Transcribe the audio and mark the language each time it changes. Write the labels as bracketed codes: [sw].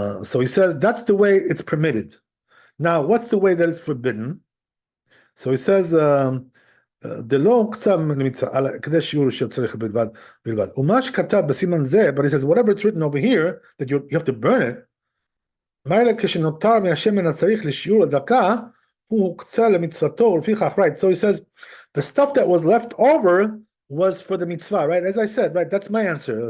[en] So he says that's the way it's permitted. Now, what's the way that it's forbidden? So he says, [he] דלא הוקצה מצווה, כדי שיעור שצריך בלבד. ומה שכתב בסימן זה, [en] but he says, whatever it's written over here, that you have to burn it, [he] מילא כשנותר מהשמן הצריך לשיעור הדקה, הוא הוקצה למצוותו, ולפיכך, [en] right? So he says, the stuff that was left over was for the mitzvah, right? As I said, right? That's my answer.